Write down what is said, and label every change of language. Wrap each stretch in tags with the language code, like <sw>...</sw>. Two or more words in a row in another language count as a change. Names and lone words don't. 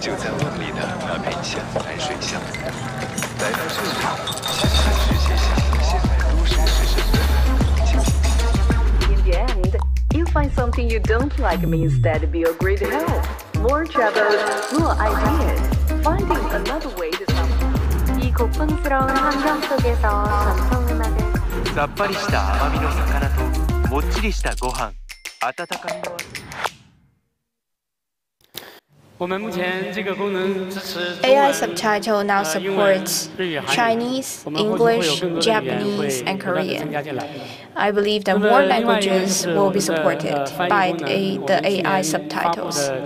<en>You find something you don't like may instead be a great help. More troubles, more ideas. Finding another way to solve.</en> <ko>이 고풍스러운 환경 속에서 전통 음악을.</ko> <ja>さっぱりした甘みの魚ともっちりしたご飯。温かみのある。</ja> <en>AI subtitle now supports Chinese, English, Japanese, and Korean. I believe that more languages will be supported by the AI subtitles.</en>